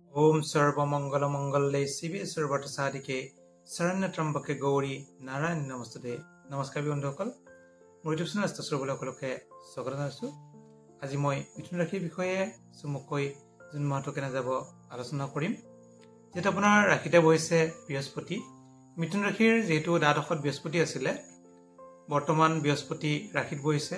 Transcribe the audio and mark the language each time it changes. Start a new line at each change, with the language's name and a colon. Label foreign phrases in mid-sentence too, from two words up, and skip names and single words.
Sanskrit: ओम सर्वमंगल मंगले शिवे सर्वत्र साधिके शरण्य त्र्यंबके गौरी नारायण नमस्ते।
Assamese: নমস্কাৰ বন্ধুসকল, মোৰ ইউটিউব চেনেল সকলোকে স্বাগত জনাইছো। আজি মই মিথুন ৰাশিৰ বিষয়ে চমুকৈ জুন মাহটো কেনে যাব আলোচনা কৰিম। যেটা আপোনাৰ ৰাশিতে বহিছে বৃহস্পতি। মিথুন ৰাশিৰ যেহেতু দ্বাদশত বৃহস্পতি আছিলে, বৰ্তমান বৃহস্পতি ৰাশিত বহিছে।